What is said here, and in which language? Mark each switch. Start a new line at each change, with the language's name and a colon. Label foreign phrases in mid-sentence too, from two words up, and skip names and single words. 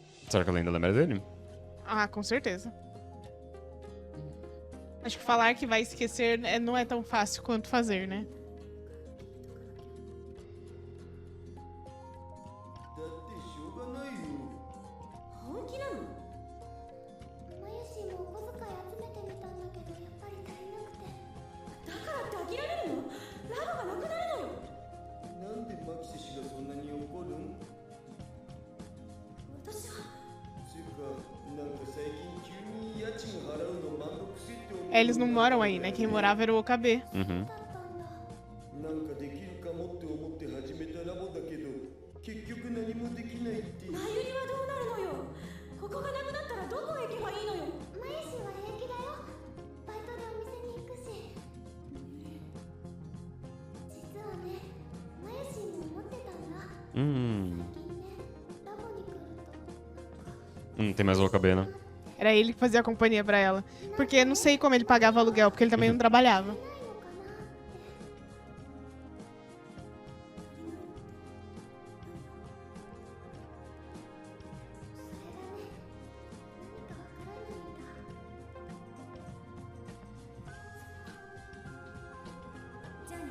Portuguese: Será que ela ainda lembra dele? Ah, com certeza. Acho que falar que vai esquecer não é tão fácil quanto fazer, né?
Japanese: だってしょうがないよ。本気なの？マユシーもお小遣い集めてみたんだけどやっぱり足りなくて。だからって諦めるの？ラボがなくなるのよ。なんでマキシ氏がそんなに怒るん？私はつうか、なんか最近急に家賃払うのめんどくせえって思う。
Portuguese: Eles não moram aí, né? Quem morava era o OKB. Uhum.
Japanese: だったんだ。なんかできるかもって思って始めたラボだけど、結局何もできないって。前売りはどうなるのよ。ここがなくなったらどこへ行けばいいのよ。マユシーは平気だよ。バイトでお店に行くし。実はね、マユシーも思ってたんだ。最近ね、ラボに来ると。
Portuguese: Tem mais o OKB, né? Era ele que fazia a companhia pra ela. Porque eu não sei como ele pagava aluguel, porque ele também não trabalhava.
Japanese: ないのかなって。それがね、何かわからないんだ。じゃあね。